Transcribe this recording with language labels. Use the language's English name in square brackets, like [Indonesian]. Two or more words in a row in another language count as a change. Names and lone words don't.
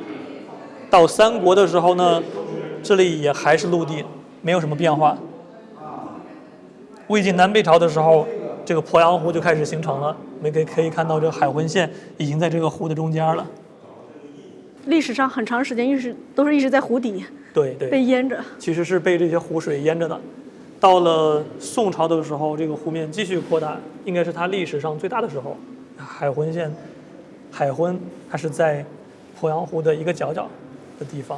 [Chinese] 到三國的時候呢，這裡也還是陸地，沒有什麼變化。魏晉南北朝的時候，這個鄱陽湖就開始形成了。我們可以看到，這個海昏縣已經在這個湖的中間了。歷史上很長時間都是一直在湖底，對，被淹着。其實是被這些湖水淹着的。到了宋朝的時候，這個湖面繼續擴大，應該是它歷史上最大的時候。海昏縣，海昏它是在鄱陽湖的一個角角的地方。